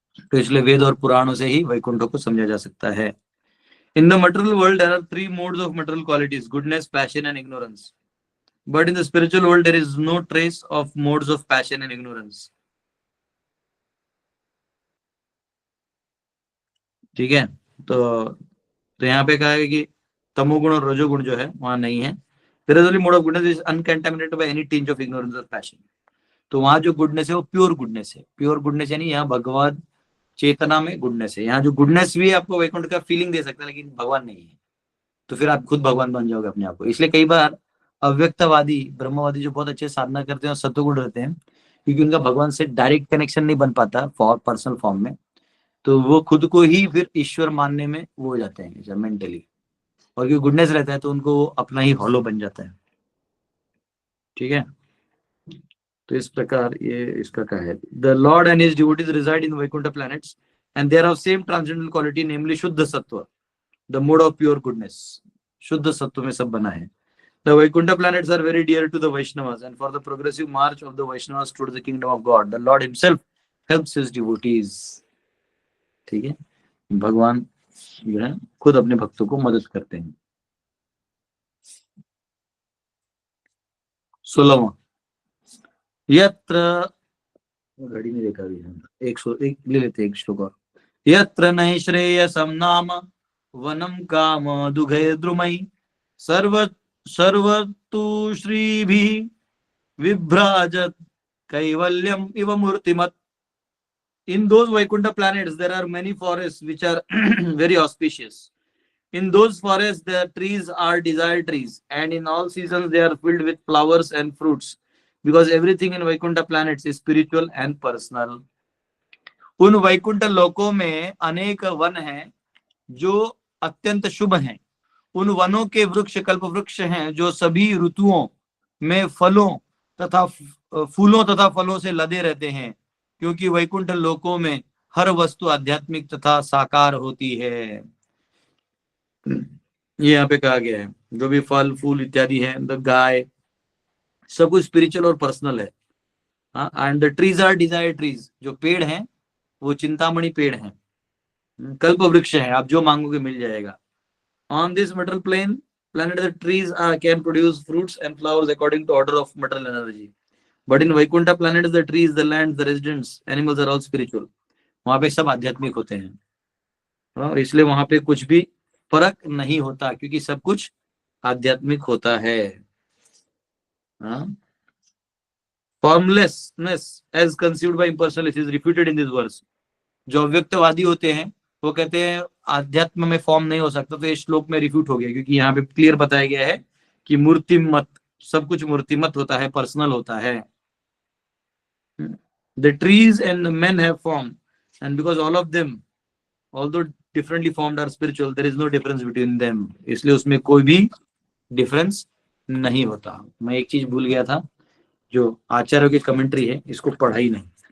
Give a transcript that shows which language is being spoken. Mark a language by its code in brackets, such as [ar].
[hi] तो इसलिए वेद और पुराणों से ही वैकुंठ को समझा जा सकता है. [en] In the material world, there are three modes of material qualities: goodness, passion, and ignorance. But in the spiritual world, there is no trace of modes of passion and ignorance. [hi] ठीक है. तो यहाँ पे कहा है कि तमोगुण और रजोगुण जो है वहां नहीं है. [en] There is only mode of goodness is uncontaminated by any tinge of ignorance or passion. [hi] तो वहां जो गुडनेस है वो प्योर गुडनेस है. प्योर गुडनेस यानी यहाँ भगवान चेतना में गुडनेस है. यहाँ जो गुडनेस भी आपको वैकुंठ का फीलिंग दे सकता है, लेकिन भगवान नहीं है. तो फिर आप खुद भगवान बन जाओगे अपने आप को. इसलिए कई बार अव्यक्तवादी ब्रह्मवादी जो बहुत अच्छे साधना करते हैं और सत्वगुण रहते हैं, क्योंकि उनका भगवान से डायरेक्ट कनेक्शन नहीं बन पाता फॉर पर्सनल फॉर्म में, तो वो खुद को ही फिर ईश्वर मानने में वो हो जाते हैं मेंटली. और क्योंकि गुडनेस रहता है तो उनको वो अपना ही हॉलो बन जाता है. ठीक है. तो इस प्रकार ये इसका क्या है. [en] The lord and his devotees reside in Vaikuntha planets and they are of same transcendental quality, namely शुद्ध सत्व, the mode of pure goodness. [hi] शुद्ध सत्व में सब बना है. [en] The Vaikuntha planets are very dear to the Vaishnavas, and for the progressive march of the Vaishnavas towards the kingdom of God, the Lord Himself helps His devotees. [hi] ठीक है. भगवान जो है खुद अपने भक्तों को मदद करते हैं. 16वां, यत्र, घड़ी में देखा भी है, 101 ले लेते एक श्लोक और. [sa] यत्र नहि श्रेयसं नाम वनम काम दुघे द्रुमई सर्वतु श्रीभिः विभ्राजत कैवल्यम इव मूर्तिमत्. [en] In those Vaikuntha planets, there are many forests which are very auspicious. In those forests, the trees are desire trees, and in all seasons they are filled with flowers and fruits, because everything in Vaikuntha planets is spiritual and personal. [hi] उन वैकुंठ लोकों में अनेक one हैं जो अत्यंत शुभ हैं. उन वनों के वृक्ष कल्प वृक्ष हैं जो सभी ऋतुओं में फलों तथा फूलों तथा फलों से लदे रहते हैं, क्योंकि वैकुंठ लोकों में हर वस्तु आध्यात्मिक तथा साकार होती है. ये यहाँ पे कहा गया है जो भी फल फूल इत्यादि है, द गाय, सब कुछ स्पिरिचुअल और पर्सनल है. [en] And the trees are desire trees. [hi] जो पेड़ हैं वो चिंतामणि पेड़ हैं, कल्प वृक्ष है, आप जो मांगोगे मिल जाएगा. [en] On this material planet, the trees can produce fruits and flowers according to order of material energy. But in Vaikuntha planets, the trees, the lands, the residents, animals are all spiritual. [hi] वहां पे सब आध्यात्मिक होते हैं, और इसलिए वहां पे कुछ भी फर्क नहीं होता, क्योंकि सब कुछ आध्यात्मिक होता है. [en] Formlessness as conceived by impersonalists is refuted in this verse. [hi] जो अव्यक्तवादी होते हैं वो कहते हैं आध्यात्म में फॉर्म नहीं हो सकता, तो इस श्लोक में रिफ्यूट हो गया, क्योंकि यहाँ पे क्लियर बताया गया है कि मूर्तिमत, सब कुछ मूर्तिमत होता है, पर्सनल होता है. [en] The trees and the men have form, and because all of them, although differently formed, are spiritual, there is no difference between them. [hi] इसलिए उसमें कोई भी डिफरेंस नहीं होता. मैं एक चीज भूल गया था, जो आचार्यों की कमेंट्री है, इसको पढ़ा ही नहीं.